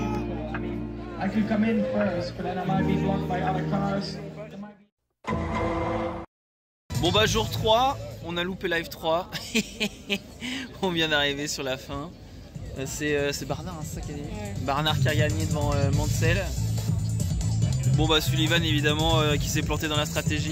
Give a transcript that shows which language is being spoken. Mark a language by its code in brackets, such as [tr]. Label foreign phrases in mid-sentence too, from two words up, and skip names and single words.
[en] I could come in first, but then I might be blocked by other cars. [fr] Bon bah jour 3, on a loupé live 3. On vient d'arriver sur la fin. C'est Barnard, hein, c'est ça qui a dit. Barnard qui a gagné devant Mansell. Bon bah Sullivan évidemment qui s'est planté dans la stratégie.